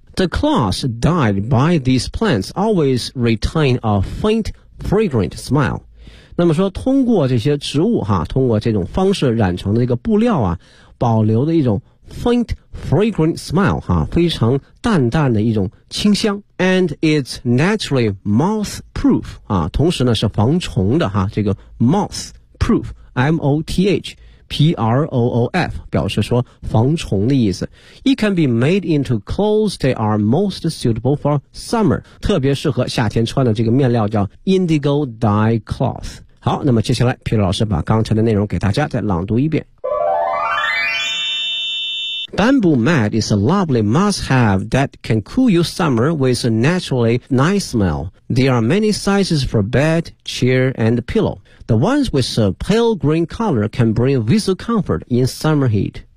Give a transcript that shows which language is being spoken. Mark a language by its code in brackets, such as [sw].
[en] The cloth dyed by these plants always retain a faint, fragrant smell. [zh] 那么说通过这些植物哈，通过这种方式染成的这个布料啊，保留的一种 [en] faint fragrant smile [zh] 哈，非常淡淡的一种清香。 [en] And it's naturally moth proof [zh] 啊，同时呢是防虫的哈，这个 moth proof M O T H P R O O F 表示说防虫的意思。 [en] It can be made into clothes that are most suitable for summer， [zh] 特别适合夏天穿的这个面料叫 [en] indigo dye cloth。 [zh] 好，那么接下来皮特老师把刚才的内容给大家再朗读一遍。 [en] Bamboo mat is a lovely must-have that can cool you summer with a naturally nice smell. There are many sizes for bed, chair, and pillow. The ones with a pale green color can bring visual comfort in summer heat.